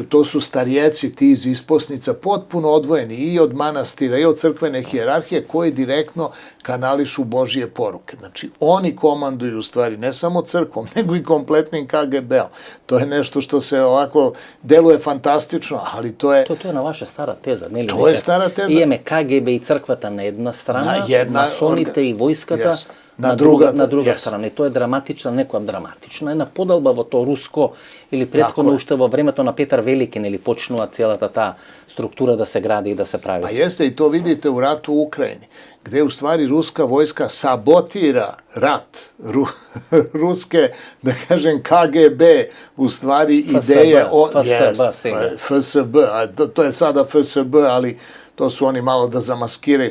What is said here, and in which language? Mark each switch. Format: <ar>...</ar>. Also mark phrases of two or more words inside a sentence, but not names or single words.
<sr>To su starjeci, ti iz isposnica, potpuno odvojeni i od manastira i od crkvene hijerarhije koji direktno kanališu Božije poruke. Znači, oni komanduju u stvari ne samo crkvom, nego i kompletnim KGB-om. To je nešto što se ovako deluje fantastično, ali to je... To je na vaša stara teza, ne li? To je stara teza.</sr> <mk>Имаме KGB и црквата на една страна, масоните и војската na</mk> <sr>druga strana. I to je dramatična, nekоја dramatična,</sr> <mk>една подолба во то руско или претходно уште во времето на Петар Велики, нели почнува целата таа структура да се гради и да се прави.</mk> <sr>Pa jeste i to vidite u ratu u Ukrajini, gde u stvari ruska vojska sabotira rat. Ruske, da kažem, KGB, u stvari ideje... FSB, to je sada FSB, ali to su oni malo da zamaskiraju.</sr>